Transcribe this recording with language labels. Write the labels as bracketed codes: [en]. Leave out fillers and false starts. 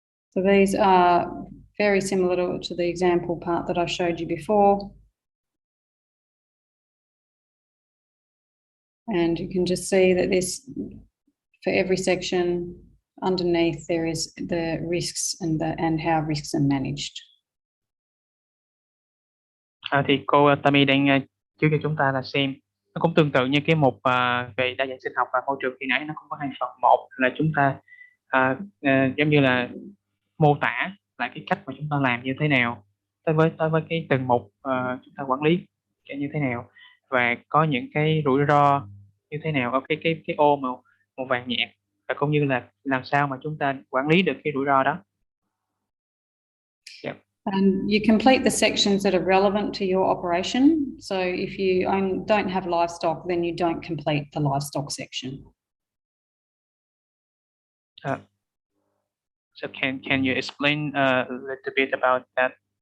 [en] So these are very similar to the example part that I showed you before. And you can just see that for every section underneath there is the risks and how risks are managed. [vi] Thì cô Tammy đang chiếu cho chúng ta là xem nó cũng tương tự như cái mục về đa dạng sinh học và môi trường khi nãy, nó cũng có hai phần. Một là chúng ta giống như là mô tả lại cái cách mà chúng ta làm như thế nào tới với cái từng mục chúng ta quản lý như thế nào, và có những cái rủi ro như thế nào ở cái ô màu vàng nhạt, và cũng như là làm sao mà chúng ta quản lý được cái rủi ro đó. [en] Yeah. And you complete the sections that are relevant to your operation. So if you don't have livestock, then you don't complete the livestock section. So can you explain a little bit about that?